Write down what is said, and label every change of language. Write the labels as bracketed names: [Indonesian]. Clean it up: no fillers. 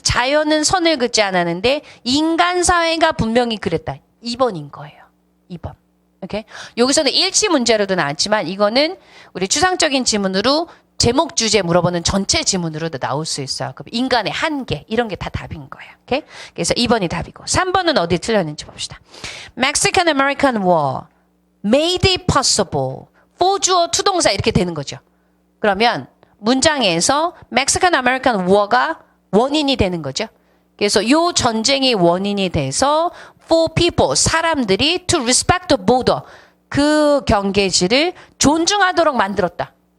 [Korean] 자연은 선을 긋지 않았는데 인간 사회가 분명히 그랬다. 2번인 거예요. 2번. 오케이? 여기서는 일치 문제로도 나왔지만 이거는 우리 추상적인 지문으로 제목 주제 물어보는 전체 지문으로도 나올 수 있어요. 그럼 인간의 한계 이런 게 다 답인 거예요. 오케이? 그래서 2번이 답이고 3번은 어디 틀렸는지 봅시다. [English] Mexican American War made it possible. [Korean] for 주어 to 동사 이렇게 되는 거죠. 그러면 문장에서 Mexican American War가 원인이 되는 거죠. 그래서 요 전쟁이 원인이 돼서 for people 사람들이 [English] to respect the border [Korean] 그 경계지를 존중하도록 만들었다.